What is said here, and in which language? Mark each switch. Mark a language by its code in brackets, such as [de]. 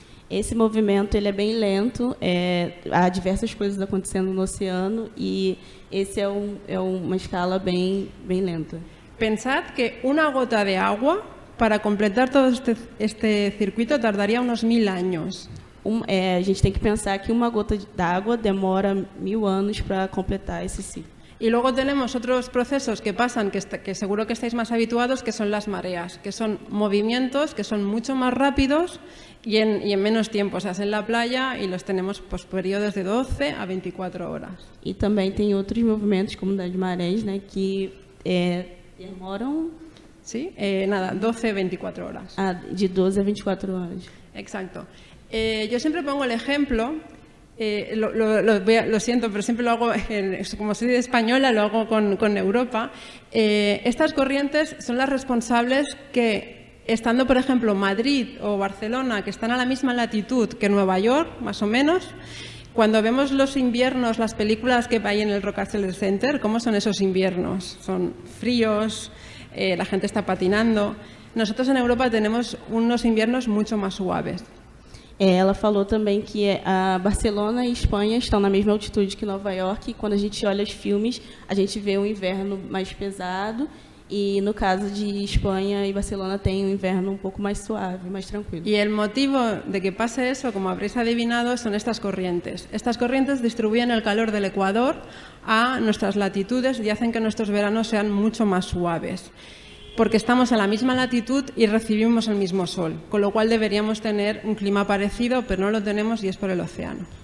[pt] Esse movimento ele é bem lento, há diversas coisas acontecendo no oceano e esse é uma escala bem lenta. [es] Pensad que una gota de agua, para completar todo este circuito, tardaría unos 1000 años. [pt] A gente tem que pensar que uma gota d'água demora 1000 anos para completar esse ciclo. [es] Y luego tenemos otros procesos que pasan, que seguro que estáis más habituados, que son las mareas, que son movimientos que son mucho más rápidos y en menos tiempo. O sea, es en la playa y los tenemos pues, periodos de 12 a 24 horas. [pt] E também tem outros movimentos, como das marés, né, que demoram... [es] Sí, 12 a 24 horas. [pt] De 12 a 24 horas. [es] Exacto. Yo siempre pongo el ejemplo, lo siento, pero siempre lo hago, como soy de española, lo hago con Europa. Estas corrientes son las responsables que, estando, por ejemplo, Madrid o Barcelona, que están a la misma latitud que Nueva York, más o menos, cuando vemos los inviernos, las películas que hay en el Rockefeller Center, ¿cómo son esos inviernos? Son fríos, la gente está patinando. Nosotros en Europa tenemos unos inviernos mucho más suaves. [pt] Ela falou também que a Barcelona e Espanha estão na mesma altitude que Nova York e quando a gente olha os filmes, a gente vê um inverno mais pesado e no caso de Espanha e Barcelona tem um inverno um pouco mais suave, mais tranquilo. [es] Y el motivo de que pase eso, como habréis adivinado, son estas corrientes. Estas corrientes distribuyen el calor del Ecuador a nuestras latitudes y hacen que nuestros veranos sean mucho más suaves. porque estamos en la misma latitud y recibimos el mismo sol, con lo cual deberíamos tener un clima parecido, pero no lo tenemos y es por el océano.